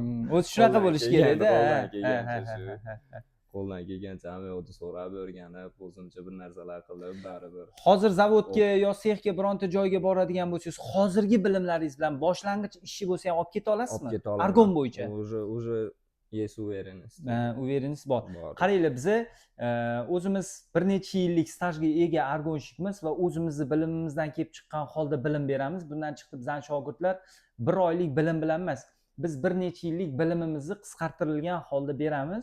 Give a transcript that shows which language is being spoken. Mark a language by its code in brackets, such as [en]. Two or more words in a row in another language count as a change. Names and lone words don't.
[uz] O'zi shunaqa bo'lishi kerak-da. Qo'ldan kelgancha hamma yo'qni so'rab o'rganib, o'zimcha bir narsalar qilib, baribir. Hozir zavodga yo sexga bironta joyga boradigan bo'lsangiz, hozirgi bilimlaringiz bilan boshlang'ich ishi bo'lsa ham olib keta olasizmi? Argon bo'yicha. [ru] Уже есть уверенность. [uz] Uvereniz bor. Qaranglar, biz o'zimiz bir necha yillik stajga ega argonshikmiz va o'zimizni bilimimizdan kelib chiqqan holda bilim beramiz. Bundan chiqib bizning shogirdlar 1 oylik bilim bilan emas, biz bir necha yillik bilimimizni qisqartirilgan holda beramiz.